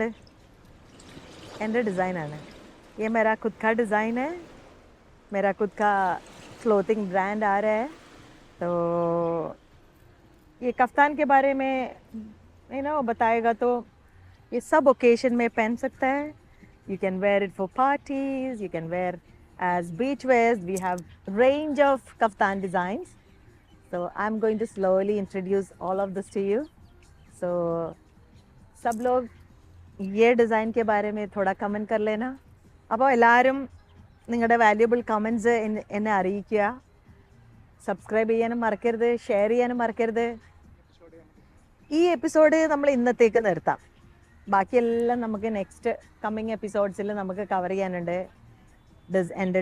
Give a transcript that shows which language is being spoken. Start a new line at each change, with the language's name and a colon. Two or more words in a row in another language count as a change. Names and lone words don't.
Hindi: എൻ്റെ ഡിज़ाइन है ये, मेरा खुद का डिज़ाइन है, मेरा खुद का
English: clothing brand
Hindi: आ रहा है. तो ये कफ्तान के बारे में बताएगा तो ये सब ओकेशन में पहन सकता है.
English: You can wear it for parties, you can wear as beach wears. We have range of kaftan designs. So I'm going to slowly introduce all of this to you.
Hindi: So सब लोग ये डिज़ाइन के बारे में थोड़ा कमेंट कर लेना.
Malayalam: അപ്പോൾ എല്ലാവരും നിങ്ങളുടെ
English: valuable comments
Malayalam: എന്നെ അറിയിക്കുക. സബ്സ്ക്രൈബ് ചെയ്യാനും മറക്കരുത്, ഷെയർ ചെയ്യാനും മറക്കരുത്. ഈ എപ്പിസോഡ് നമ്മൾ ഇന്നത്തേക്ക് നിർത്താം. ബാക്കിയെല്ലാം നമുക്ക്
English: next coming
Malayalam: എപ്പിസോഡ്സിൽ നമുക്ക് കവർ ചെയ്യാനുണ്ട്.